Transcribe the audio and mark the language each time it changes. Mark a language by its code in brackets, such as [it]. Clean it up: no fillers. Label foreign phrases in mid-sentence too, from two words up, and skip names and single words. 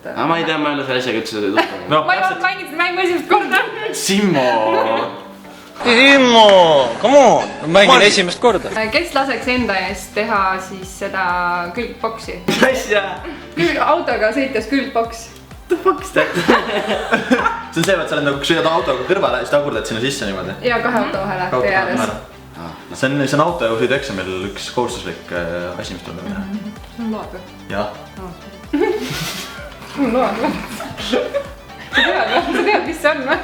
[et] Ma ei tea, ma ei ole selle asjaga üldse tuttav. Ma ei olnud maininud seda mängu esimest korda. Simmo, [en] come on, [et] ma mängin esimest korda. Kes laseks enda eest teha siis seda külgboksi? Asja! Autoga sõites külgboks. [en] The fuck is that? [et] see on see, et sa oled nagu sõidad autoga kõrvale ja siis tagurdad sinna sisse niimoodi. Ja 2 auto vahele tee ääres. See on autojuhidu eksamil üks kohustuslik asi, mis tuleb teha. See on lood või? Jah. Lood või? Sa tead, mis see on või?